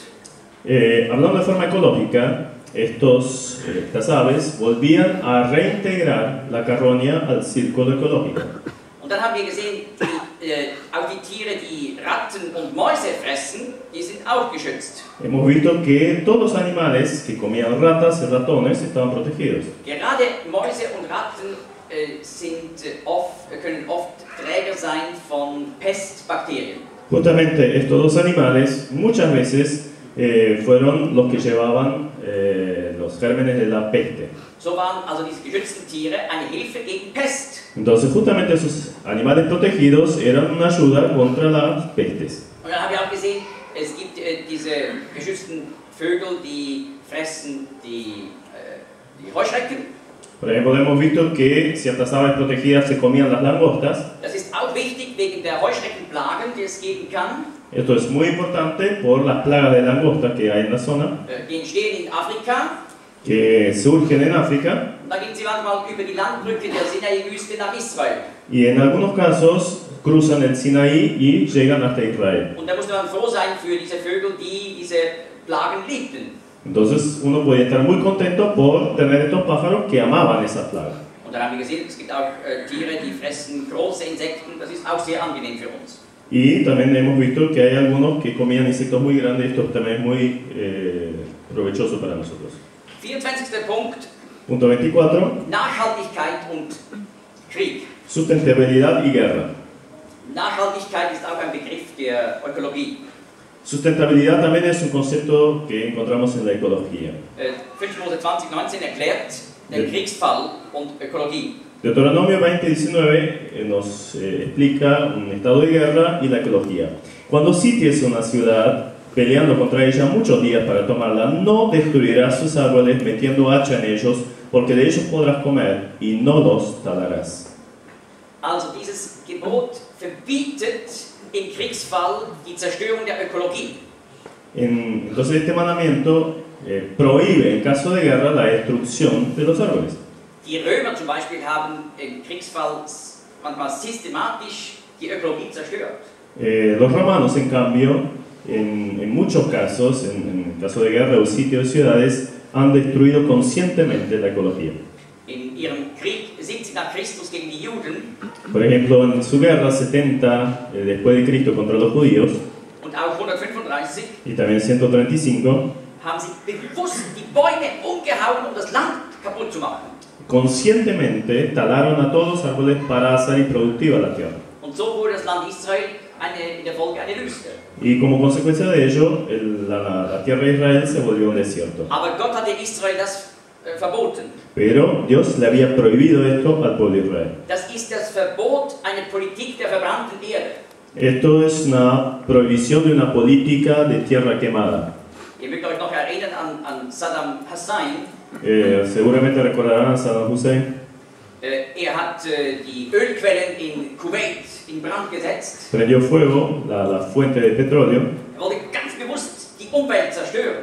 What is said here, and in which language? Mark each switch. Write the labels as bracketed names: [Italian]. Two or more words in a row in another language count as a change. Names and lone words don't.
[Spanish] Hablando de forma ecológica, estas aves volvían a reintegrar la carroña al círculo ecológico. [German] Und dann haben wir gesehen, auch die Tiere, die Ratten und Mäuse fressen, die sind auch geschützt. [Spanish] Hemos visto que todos los animales que comían ratas y ratones estaban protegidos. [German] Gerade Mäuse und Ratten können oft Träger sein von Pestbakterien. [Spanish] Justamente estos dos animales muchas veces fueron los que llevaban los gérmenes de la peste. [German] So waren also diese geschützten Tiere eine Hilfe gegen Pest. [Spanish] Entonces justamente esos animales protegidos eran una ayuda contra las pestes. [German] Und dann haben wir auch gesehen, es gibt diese geschützten Vögel, die fressen die Heuschrecken. [Spanish] Por ejemplo, hemos visto que ciertas aves protegidas se comían las langostas. [German] Das ist auch wichtig wegen der Heuschreckenplagen, die es geben kann. [Spanish] Esto es muy importante por las plagas de langosta que hay en la zona, [German] Die entstehen in Afrika. [Spanish] que surgen en África, [German] Und da gehen sie manchmal über die Landbrücke der Sinai-Wüste nach Israel. [Spanish] y en algunos casos cruzan el Sinaí y llegan hasta Israel. [German] Und da musste man froh sein für diese Vögel, die diese Plagen liebten. [Spanish] Entonces uno podía estar muy contento por tener estos pájaros que amaban esas plagas. [German] Und dann haben wir gesehen, es gibt auch Tiere, die fressen große Insekten. Das ist auch sehr angenehm für uns. [Spanish] Y también hemos visto que hay algunos que comían insectos muy grandes, esto también es muy provechoso para nosotros. 24. [German] Punkt, [Spanish] Punto 24. [German] Nachhaltigkeit und Krieg. [Spanish] Sustentabilidad y guerra. [German] Nachhaltigkeit ist auch ein Begriff der Ökologie. [Spanish] Sustentabilidad también es un concepto que encontramos en la ecología. [German] 5. Mose 20:19 erklärt den Kriegsfall und Ökologie. [Spanish] Deuteronomio 20:19 nos explica un estado de guerra y la ecología. Cuando sities una ciudad peleando contra ella muchos días para tomarla, no destruirás sus árboles metiendo hacha en ellos, porque de ellos podrás comer y no los talarás. [German] Also dieses Gebot verbietet im Kriegsfall die Zerstörung der Ökologie. [Spanish] Entonces este mandamiento prohíbe en caso de guerra la destrucción de los árboles. [German] Die Römer zum Beispiel haben im Kriegsfall manchmal systematisch die Ökologie zerstört. [Spanish] Los romanos, en cambio, en muchos casos, en caso de guerra o sitio de ciudades, han destruido conscientemente la ecología. [German] In ihrem Krieg 70 nach Christus gegen die Juden [Spanish] Por ejemplo, en su guerra 70 después de Cristo contra los judíos, [German] und auch 135 [Spanish] y también 135, [German] haben sie bewusst die Bäume umgehauen, um das Land kaputt zu machen. [Spanish] conscientemente talaron a todos los árboles para hacer improductiva la tierra. [German] Und so wurde das Land Israel in der Folge eine Wüste. [Spanish] Y como consecuencia de ello, la tierra de Israel se volvió un desierto. [German] Aber Gott hatte Israel das verboten. [Spanish] Pero Dios le había prohibido esto al pueblo de Israel. [German] Das ist das Verbot einer Politik der verbrannten Erde. [Spanish] Esto es una prohibición de una política de tierra quemada. [German] Ihr mögt euch noch erinnern an Saddam Hussein. [Spanish] Seguramente recordarán a Saddam Hussein. [German] Hat die Ölquellen in Kuwait in Brand gesetzt. [Spanish] Prendió fuego la fuente de petróleo. [German] Wollte ganz bewusst die Umwelt zerstören.